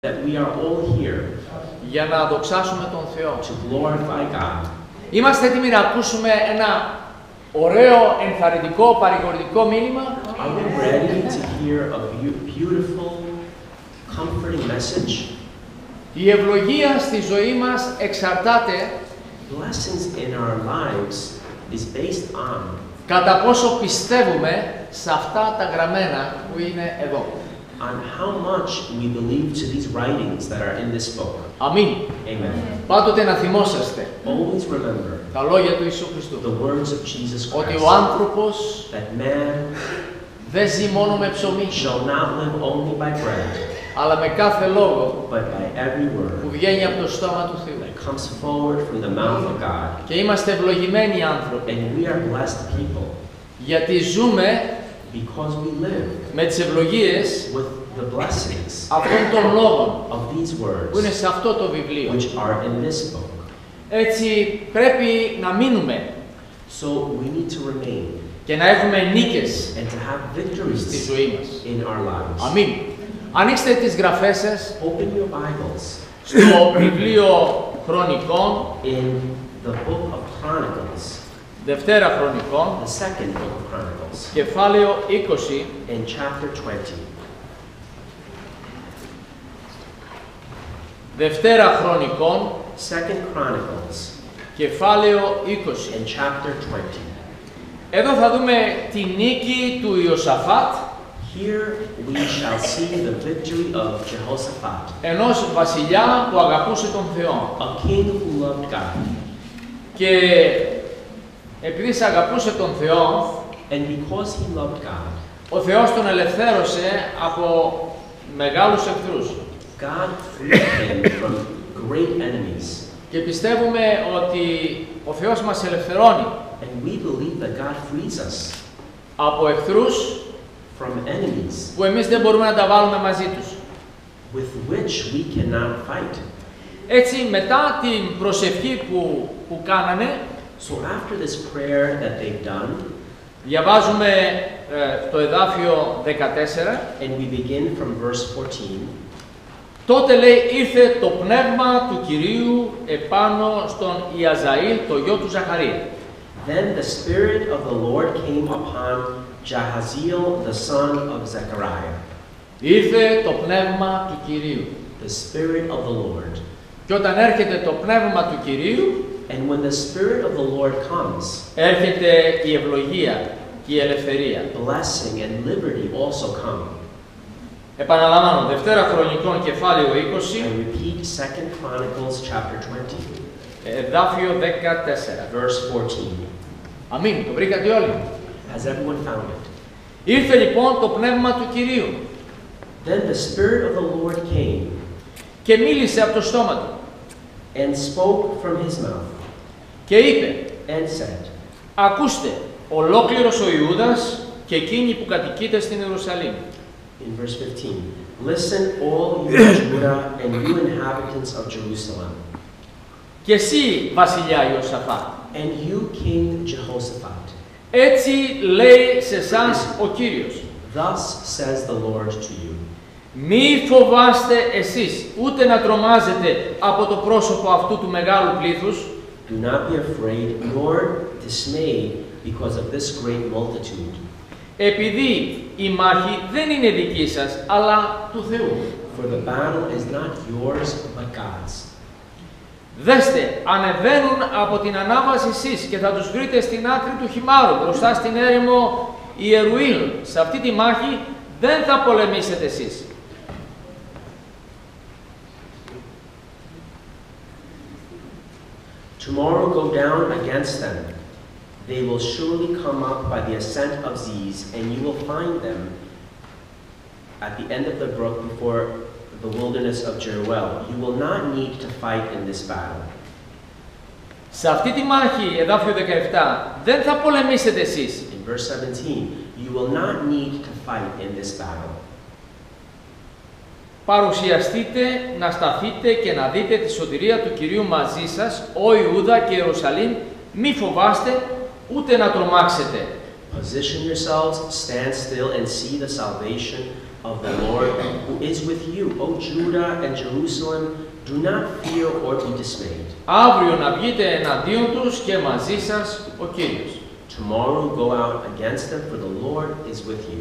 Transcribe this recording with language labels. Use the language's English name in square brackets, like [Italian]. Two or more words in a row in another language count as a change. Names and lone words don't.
[English] that we are all here [Greek] για να δοξάσουμε τον Θεό. [English] to glorify God. [Greek] Είμαστε έτοιμοι να ακούσουμε ένα ωραίο, ενθαρρυντικό, παρηγορητικό μήνυμα? [English] Are we ready to hear a beautiful, comforting message? [Greek] Η ευλογία στη ζωή μας εξαρτάται [English] Blessings in our lives is based on [Greek] κατά πόσο πιστεύουμε σε αυτά τα γραμμένα που είναι εδώ. [English] how much we believe to these writings that are in this book. [Greek] Αμήν. [English] Amen. [Greek] Πάντοτε να θυμόσαστε [English] Always remember [Greek] τα λόγια του Ιησού Χριστού. [English] the words of Jesus [Greek] Ότι [English] Christ, [Greek] ο άνθρωπος [English] that man [Greek] δεν ζει μόνο με ψωμί, [English] shall not live only by bread, [Greek] αλλά με κάθε λόγο [English] but by every [Greek] που [English] word [Greek] βγαίνει από το στόμα του Θεού. [English] that comes forward from the mouth of God. [Greek] Και είμαστε ευλογημένοι άνθρωποι, [English] And we are blessed people [Greek] γιατί ζούμε [English] because we live [Greek] με τις ευλογίες [English] with the blessings [Greek] αυτών των λόγων [English] of these [Greek] που είναι [English] words [Greek] σε αυτό το βιβλίο. [English] which are in this book. [Greek] Έτσι πρέπει να μείνουμε [English] So we need to remain [Greek] και να έχουμε νίκες [English] and to have [Greek] στη [English] victories [Greek] ζωή μας. [English] in our lives. [Greek] Αμήν. Ανοίξτε τις γραφές σας [English] Open your Bibles [Greek] στο βιβλίο Χρονικών, [English] in the book of Chronicles, [Greek] Δευτέρα Χρονικών, [English] the second book of Chronicles, [Greek] κεφάλαιο 20, [English] in chapter 20. [Greek] Δευτέρα Χρονικών, [English] Second Chronicles, [Greek] κεφάλαιο 20. [English] in chapter 20. [Greek] Εδώ θα δούμε τη νίκη του Ιωσαφάτ, [English] Here we shall see the victory of Jehoshaphat, [Greek] ενός βασιλιά που αγαπούσε τον Θεό. [English] a king who loved God. [Greek] Και επειδή σε αγαπούσε τον Θεό, [English] And because he loved God, [Greek] ο Θεός τον ελευθέρωσε από μεγάλους εχθρούς. [English] God freed him from great enemies. [Greek] Και πιστεύουμε ότι ο Θεός μας ελευθερώνει [English] And we believe that God frees us [Greek] από εχθρούς [English] from enemies [Greek] που εμείς δεν μπορούμε να τα βάλουμε μαζί τους. [English] with which we cannot fight. [Greek] Έτσι, μετά την προσευχή που κάνανε, [English] So after this prayer that they've done, [Greek] διαβάζουμε το εδάφιο 14, [English] and we begin from verse 14, [Greek] τότε λέει ήρθε το πνεύμα του Κυρίου επάνω στον Ιαζαήλ, το γιο του Ζαχαρία. [English] then the Spirit of the Lord came upon Jahaziel, the son of Zechariah, [Greek] Ήρθε το πνεύμα του Κυρίου. [English] the Spirit of the Lord. [Greek] Και όταν έρχεται το πνεύμα του Κυρίου, [English] And when the Spirit of the Lord comes, [Greek] έρχεται η ευλογία και η ελευθερία. [English] blessing and liberty also come. [Greek] Επαναλαμβάνω, Δευτέρα Χρονικών κεφάλαιο 20, [English] I repeat 2 Chronicles chapter 20, [Greek] εδάφιο 14. [English] verse 14. [Greek] Αμήν, το βρήκατε όλοι. [English] Has everyone found it? [Greek] Ήρθε λοιπόν το πνεύμα του Κυρίου [English] Then the Spirit of the Lord came [Greek] και μίλησε από το στόμα του [English] and spoke from his mouth [Greek] και είπε, [English] and said, [Greek] ακούστε, ολόκληρος ο Ιούδας και εκείνοι που κατοικείτε στην Ιερουσαλήμ. [English] in verse 15, listen, all you Judah and you inhabitants of Jerusalem, [Greek] Και εσύ, βασιλιά Ιωσαφάτ, [English] and you King Jehoshaphat, [Greek] έτσι λέει σε εσάς ο Κύριος. [English] thus says the Lord to you. [Greek] Μη φοβάστε εσείς, ούτε να τρομάζετε από το πρόσωπο αυτού του μεγάλου πλήθους, [English] Do not be afraid nor dismayed because of this great multitude, [Greek] επειδή η μάχη δεν είναι δική σας, αλλά του Θεού. [English] for the battle is not yours but God's. [Greek] Δέστε, ανεβαίνουν από την ανάβαση εσείς και θα τους βρείτε στην άκρη του χυμάρου, μπροστά στην έρημο Ιερουήλ. Σε αυτή τη μάχη δεν θα πολεμήσετε εσείς. [English] Tomorrow go down against them. They will surely come up by the ascent of Ziz, and you will find them at the end of the brook before the wilderness of Jeruel. You will not need to fight in this battle. [Greek] Σε αυτή τη μάχη, εδάφιο 17, δεν θα πολεμήσετε εσείς. [English] In verse 17, you will not need to fight in this battle. [Greek] Παρουσιαστείτε να σταθείτε και να δείτε τη σωτηρία του Κυρίου μαζί σας, ο Ιούδα και Ιερουσαλήμ, μη φοβάστε, ούτε να τρομάξετε. [English] Position yourselves, stand still, and see the salvation of the Lord who is with you, O Judah and Jerusalem. Do not fear or be dismayed. [Greek] Αύριο να βγείτε εναντίον τους και μαζί σας ο Κύριος. [English] Tomorrow go out against them, for the Lord is with you.